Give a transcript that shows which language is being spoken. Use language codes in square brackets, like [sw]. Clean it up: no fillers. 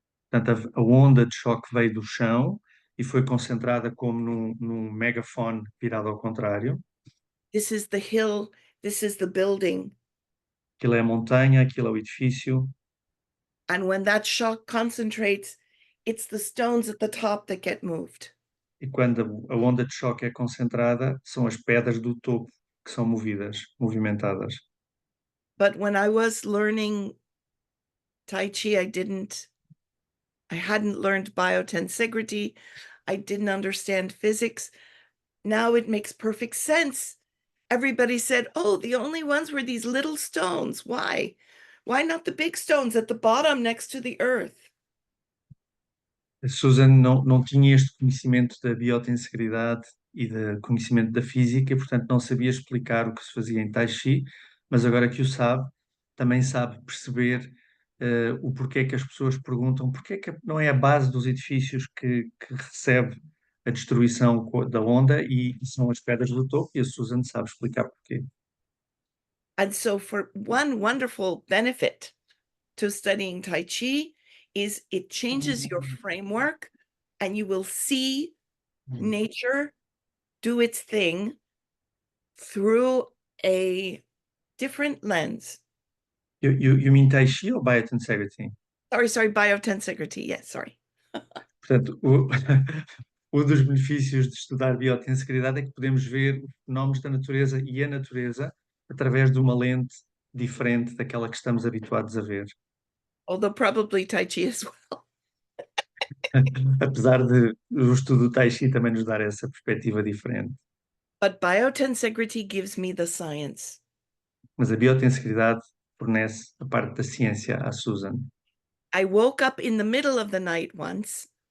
[pt] Portanto, a onda de choque veio do chão e foi concentrada como num megafone virado ao contrário. [en] This is the hill, this is the building. [pt] Aquilo é a montanha, aquilo é o edifício. [en] And when that shock concentrates, it's the stones at the top that get moved. [pt] E quando a onda de choque é concentrada, são as pedras do topo que são movimentadas. [en] But when I was learning Tai Chi, I hadn't learned biotensegrity. I didn't understand physics. Now it makes perfect sense. Everybody said, oh, the only ones were these little stones. Why? Why not the big stones at the bottom next to the earth? [pt] A Susan não tinha este conhecimento da biotensegridade e do conhecimento da física, e, portanto, não sabia explicar o que se fazia em Tai Chi, mas agora que o sabe, também sabe perceber o porquê que as pessoas perguntam porquê que não é a base dos edifícios que recebe a destruição da onda e são as pedras do topo, e a Susan sabe explicar porquê. [en] And so, for one wonderful benefit to studying Tai Chi is it changes your framework, and you will see nature do its thing through a different lens. You mean Tai Chi [pt] ou [en] Biotensegrity? Sorry, biotensegrity. Yes, sorry. [pt] Portanto, um dos benefícios de estudar biotensegridade é que podemos ver os fenómenos da natureza e a natureza através de uma lente diferente daquela que estamos habituados a ver. [en] Although probably Tai Chi as well. [pt] Apesar de o estudo do Tai Chi também nos dar essa perspectiva diferente. [en] But biotensegrity gives me the science. [pt] Mas a biotensegridade fornece a parte da ciência à Susan. [en] I woke up in the middle of the night once.